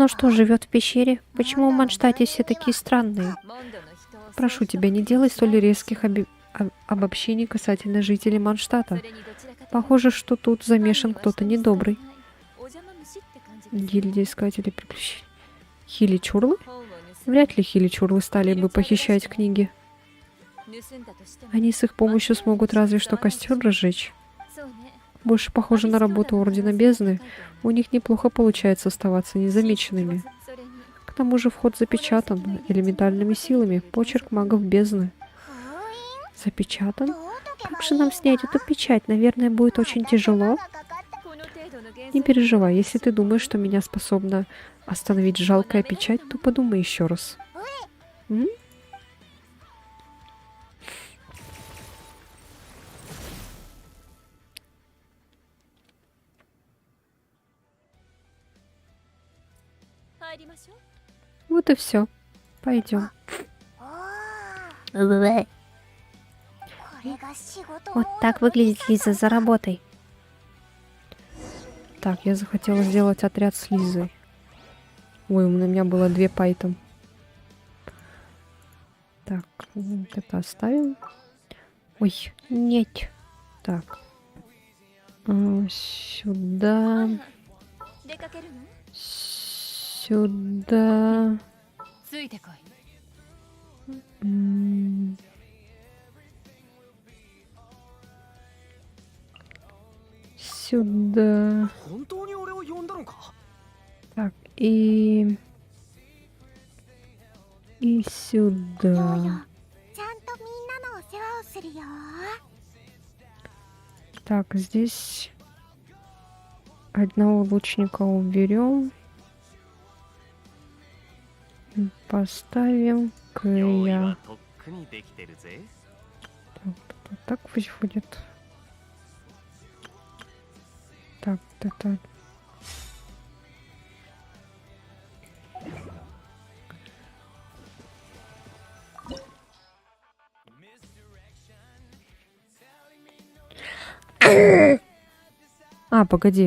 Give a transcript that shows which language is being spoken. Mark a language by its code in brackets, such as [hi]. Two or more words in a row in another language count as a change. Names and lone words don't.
[ru] Оно что, живет в пещере? Почему в Манштате все такие странные? [ja] モンドの人を [ru] Прошу тебя, не делай столь резких обобщений касательно жителей Манштата. [ja] それにどちらかというと [ru] Похоже, что тут замешан кто-то недобрый. [ja] お邪魔虫って感じです。 [ru] Гильдия искателей приключений. Хили-чурлы? [ja] 本を盗む [ru] Вряд ли хили-чурлы стали бы похищать книги. [ja] 盗んだとしても [ru] Они с их помощью смогут разве что костер разжечь. [ja] そうね [ru] Больше похоже на работу Ордена Бездны. У них неплохо получается оставаться незамеченными. [ja] それに [ru] К тому же вход запечатан элементальными силами. Почерк магов бездны. [ja] 封印 [ru] Запечатан? [ja] どう解けば [ru] Как い же い нам の снять эту печать? Наверное, будет очень тяжело. [ja] がかかったこの程度の幻 [ru] Не 想 переживай, если ты думаешь, что меня способна остановить жалкая печать, то подумай еще раз. М? Вот и все. Пойдем. [ja] おーこれが仕事 [ru] Вот так выглядит Лиза за работой. Так, я захотела сделать отряд с Лизой. Ой, у меня было 2 пайтом. Так, вот это оставим. Ой, нет. Так. Сюда. [ja] 出かけるの [ru] Сюда. [ja] ついてこい [ru] М. Сюда. [ja] 本当に俺を呼んだのか。 [ru] Так, и сюда. [ja] ちゃんとみんなのお世話をするよ。 [ru] Так, здесь одного лучника уберем. Поставим [ja] 用意 [ru] Кэя. [ja] はとっくにできてるぜ。 [ru] Так пусть будет. Так, так. А, погоди.